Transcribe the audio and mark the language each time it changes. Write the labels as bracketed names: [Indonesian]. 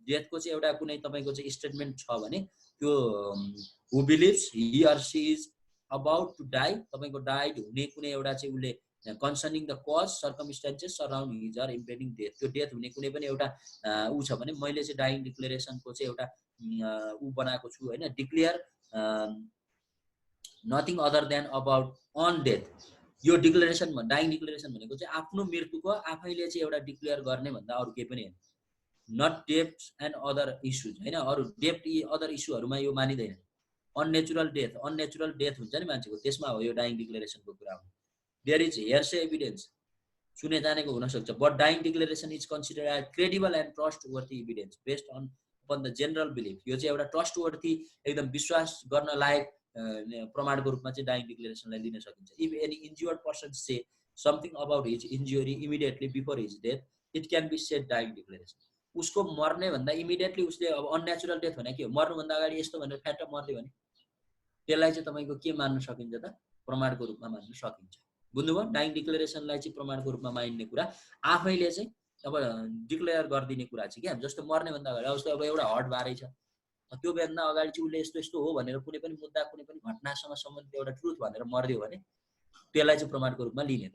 [Nepali] डेथको चाहिँ एउटा कुनै तपाईको चाहिँ स्टेटमेन्ट छ भने त्यो [English] who believes he or she is about to die [Nepali] तपाईको डाइड हुने कुनै एउटा चाहिँ उले [English] concerning the cause circumstances surrounding his or impending death, [Nepali] त्यो डेथ हुने कुनै पनि एउटा उ छ भने मैले चाहिँ डाइङ डिक्लेरेसनको चाहिँ एउटा उ बनाएको छु हैन। [English] Declare nothing other than about own death. [Nepali] यो डिक्लेरेसन डाइङ डिक्लेरेसन भनेको चाहिँ आफ्नो मृत्युको आफैले चाहिँ एउटा डिक्लेयर गर्ने भन्दा अरु केही पनि हैन। [English] Not dept and other issues हैन। [Nepali] अरु डेप्ट अदर इश्यूहरुमा यो मानिदैन। अननेचुरल डेथ हुन्छ नि मान्छेको, त्यसमा हो यो डाइङ डिक्लेरेसनको कुरा हो। [English] there is hearsay evidence [Nepali] सुने जानेको हुन सक्छ, [English] but dying declaration is considered as credible and trustworthy evidence based on upon the general belief, [Nepali] यो चाहिँ एउटा ट्रस्ट वर्थी एकदम विश्वास गर्न लायक प्रमाणको रूपमा चाहिँ डाइङ डिक्लेरेसनलाई लिन सकिन्छ। [English] If any injured person say something about his injury immediately before his death, it can be said dying declaration. [Nepali] उसको मर्ने भन्दा इमिडिएटली उसले अब अननेचुरल डेथ भने के हो, मर्नुभन्दा अगाडि यस्तो भनेर फ्याट मर्दियो भने त्यसलाई चाहिँ तपाईँको के मान्न सकिन्छ त, प्रमाणको रूपमा मान्न सकिन्छ। बुझ्नुभयो? डाइङ डिक्लेरेसनलाई चाहिँ प्रमाणको रूपमा मानिने कुरा आफैले चाहिँ अब डिक्लेयर गरिदिने कुरा चाहिँ क्या, जस्तो मर्नेभन्दा अगाडि अब एउटा हट बारै छ, त्योभन्दा अगाडि चाहिँ उसले यस्तो यस्तो हो भनेर कुनै पनि मुद्दा कुनै पनि घटनासँग सम्बन्धित एउटा ट्रुथ भनेर मर्दियो भने त्यसलाई चाहिँ प्रमाणको रूपमा लिने।